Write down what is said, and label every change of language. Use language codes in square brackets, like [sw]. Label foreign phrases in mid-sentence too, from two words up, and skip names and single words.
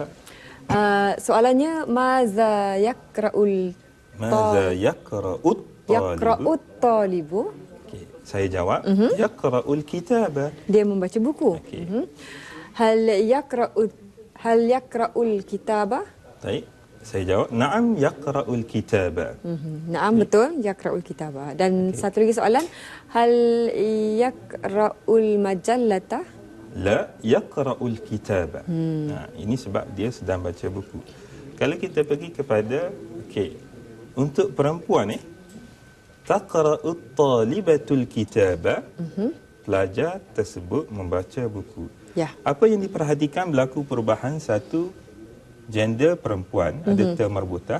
[ar] Soalannya ماذا يقرأ الطالب. [ms] Okay. Saya jawab [ar] يقرأ الكتاب. [ms] Dia membaca buku. Okay. [ar] هل يقرأ الكتاب? [ms] Baik. Saya jawab [ar] نعم يقرأ الكتاب. [ms] Na'am, betul, [ar] يقرأ الكتاب. [ms] Dan satu lagi soalan, [ar] هل يقرأ المجلة? لا يقرأ الكتاب. [ms] Ini sebab dia sedang baca buku. Kalau kita pergi kepada untuk perempuan [ar] تقرأ الطالبة الكتاب, [ms] pelajar tersebut membaca buku. Ya. Apa yang diperhatikan berlaku perubahan satu gender perempuan, ada term marbutah.